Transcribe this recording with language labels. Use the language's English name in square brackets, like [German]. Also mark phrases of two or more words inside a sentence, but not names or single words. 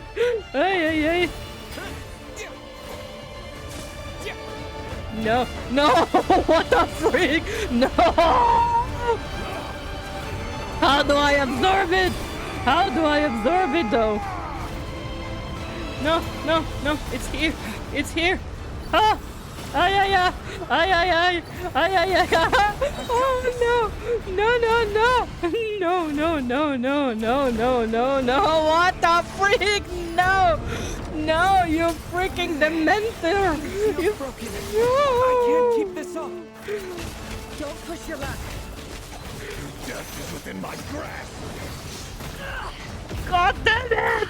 [English] Ay, ay, ay. No, no. What the freak? No. How do I absorb it? How do I absorb it though? No, no, no. It's here. It's here. Ah. Ay, ay, ay. Ay, ay, ay. Ay, ay, ay. Oh, no. No, no, no. No, no, no, no, no, no, no, no. What the freak? No. No, you freaking dementor. You broken. No. I can't keep this up. Don't push your luck. Death is within my grasp. God damn it!